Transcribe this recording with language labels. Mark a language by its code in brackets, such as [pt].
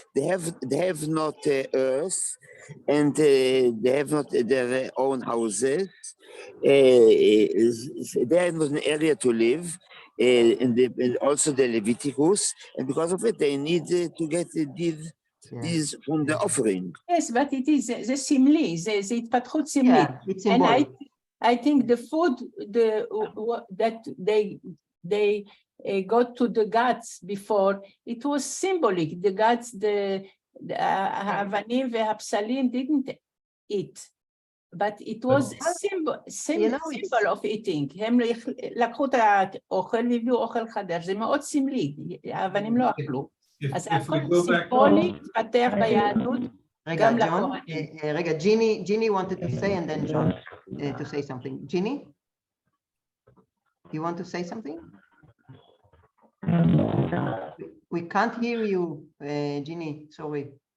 [en] They have not earth, and they have not their own houses. They have not an area to live, and also the Leviticus, and because of it, they need to get these from the offering. Yes, but it is, [he] זה סמלי, זה התפתחות סמלית. [en] Yeah, it's And symbolic. I think the food that they got to the gods before, it was symbolic. The gods, the [he] האבנים והפסלים [en] didn't eat, but it was symbol of eating. [he] הם לקחו את האוכל והביאו אוכל חדש, זה מאוד סמלי, האבנים לא אכלו. אז הכל סימבולי, התפתח ביהדות. [en] רגע, Ginny wanted to say, and then John to say something. Ginny, you want to say something? We can't hear you, Ginny. Sorry.